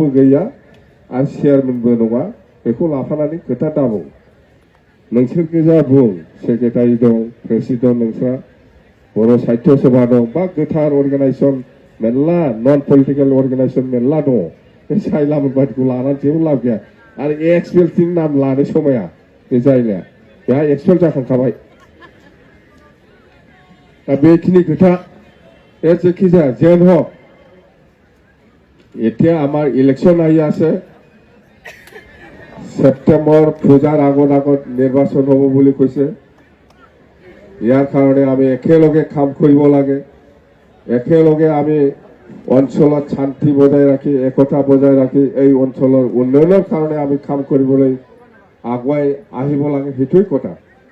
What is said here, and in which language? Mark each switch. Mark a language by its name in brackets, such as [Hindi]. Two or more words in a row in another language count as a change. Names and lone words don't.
[Bodo] गैया आरो चेयारमेनबो नङा बेखौ लाफानानै खोथा दाबुं नोंसोर गोजा बुं सेक्रेटारि दं प्रेसिडेन्ट नोंस्रा बर' साहित्य सभा दं बा गोथार अर्गानाइजेसन मेरला [English] non political organisation [Bodo] मेरला दङ बे सायलामोन बादिखौ लानानै जेबो लाब गैया आरो एक्सपिएलनि नाम लानो समाया बे जायगाया बेहा एक्सपेल जाखांखाबाय दा बेखिनि खोथा जेखि जाया [Assamese] যেন হোক এতিয়া আমাৰ ইলেকশ্যন আহি আছে সেপ্টেম্বৰ পূজাৰ আগত নিৰ্বাচন হ'ব বুলি কৈছে ইয়াৰ কাৰণে আমি একেলগে কাম কৰিব লাগে একেলগে আমি অঞ্চলত শান্তি বজাই ৰাখি একতা বজাই ৰাখি এই অঞ্চলৰ উন্নয়নৰ কাৰণে আমি কাম কৰিবলৈ আগুৱাই আহিব লাগে সেইটোৱেই কথা